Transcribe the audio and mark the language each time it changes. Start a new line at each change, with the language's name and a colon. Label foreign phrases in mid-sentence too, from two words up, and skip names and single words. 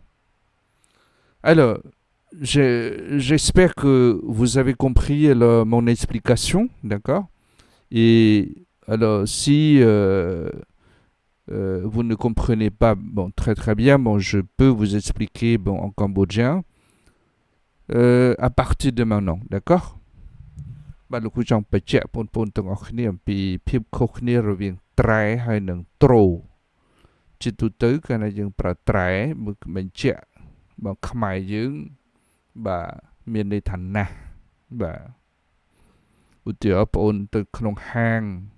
French: Alors, j'espère que vous avez compris alors, mon explication, d'accord? Et alors, si vous ne comprenez pas très très bien, je peux vous expliquer en cambodgien à partir de maintenant, d'accord?
Khmer: បាទលោកគ្រូចង់បញ្ជាក់បងប្អូនទាំងអស់គ្នាអំពីភាពខុសគ្នារវាងត្រែហើយនិងត្រូ ជាទូទៅកាលណាយើងប្រើត្រែបញ្ជាក់ខ្មែរយើងបាទមានន័យថាណាស់បាទឧទាហរណ៍បងប្អូនទៅក្នុងហាង